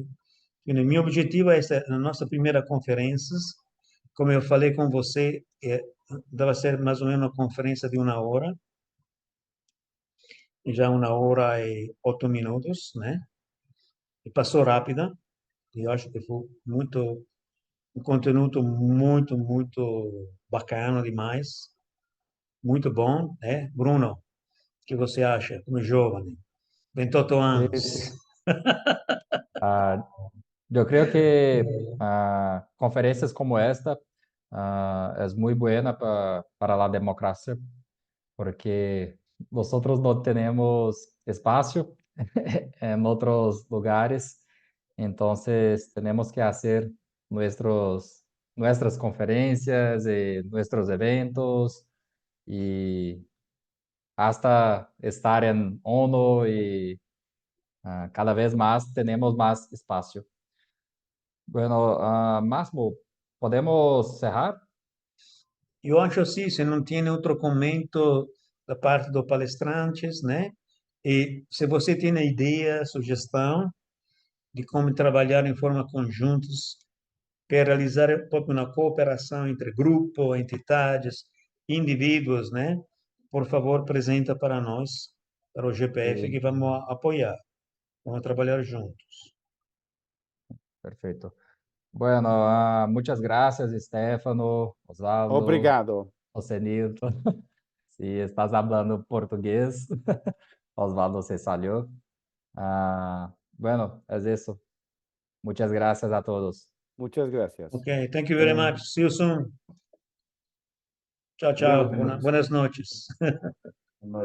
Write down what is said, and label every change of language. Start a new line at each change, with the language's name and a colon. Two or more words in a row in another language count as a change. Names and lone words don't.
Portuguese: E o meu objetivo é na nossa primeira conferência, como eu falei com você, deve ser mais ou menos uma conferência de 1 hora, já 1 hora e 8 minutos, né? E passou rápida, e eu acho que foi um conteúdo muito bacana demais, muito bom, né? Bruno, o que você acha, como jovem? 28
Spanish: Sí,
Portuguese: anos.
Spanish: sí. Ah, yo creo que conferencias como esta es muy buena para la democracia, porque nosotros no tenemos espacio en otros lugares, entonces tenemos que hacer nuestras conferencias y nuestros eventos y hasta estar en ONU y cada vez más tenemos más espacio. Bueno, Máximo, ¿podemos cerrar?
Portuguese: Eu acho assim, se não tem outro comento da parte dos palestrantes, né? E se você tem ideia, sugestão de como trabalhar em forma conjuntos para realizar uma cooperação entre grupo, entidades, indivíduos, né? Por favor, apresenta para nós, para o GPF, que
Spanish: Sí,
Portuguese: vamos apoiar, vamos trabalhar juntos.
Spanish: perfecto. Bueno, muchas gracias, Stefano, Osvaldo,
Portuguese: Obrigado.
Spanish: José Nilton. Si estás hablando portugués, Osvaldo se salió. Bueno, es eso. Muchas gracias a todos. Muchas gracias.
English: Ok, thank you very much. See you soon.
Portuguese: Tchau, tchau. Obrigado, senhores.
Spanish: Buenas noches.